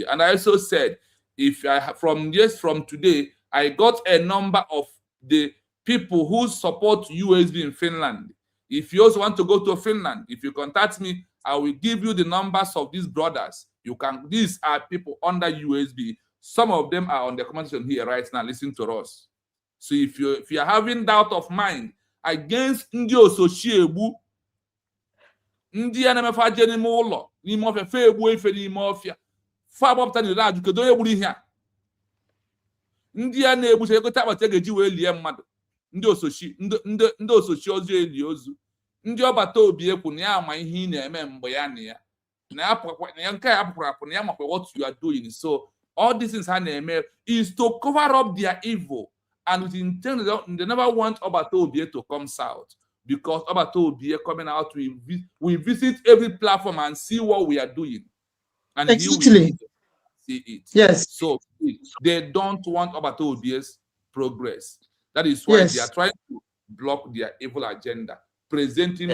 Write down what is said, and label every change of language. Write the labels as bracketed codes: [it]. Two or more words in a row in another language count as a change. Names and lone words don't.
[en] And I also said, if I from today, I got a number of the people who support USB in Finland. If you also want to go to Finland, if you contact me, I will give you the numbers of these brothers. These are people under USB. Some of them are on the comment section here right now, listening to us. So if you are having doubt of mind against [ig] ndị Osochiegbu, ndị a na-emefe aje n'ime ụlọ n'ime ọfịa fe egbu efe n'ime ọfịa fa agbapụta n'ire ajụ kedu onye gburu ihe a, ndị a na-egbucha ekota akpati ga-eji wee lie mmadụ, ndị Osochi ozu eli ozu, ndị ọbata obi ekwu na ya ama ihe ị na-eme mgbe ya na ya nke ya apụkwara apụ na ya makwa [en] what you are doing. So all these things [ig] ha na-eme [en] is to cover up their evil, and with intent they never want Obata Obie to come south, because Obata Obie coming out, we visit every platform and see what we are doing, and exactly. He will see it. Yes. So they don't want Obata Obie's progress. That is why they are trying to block their evil agenda, presenting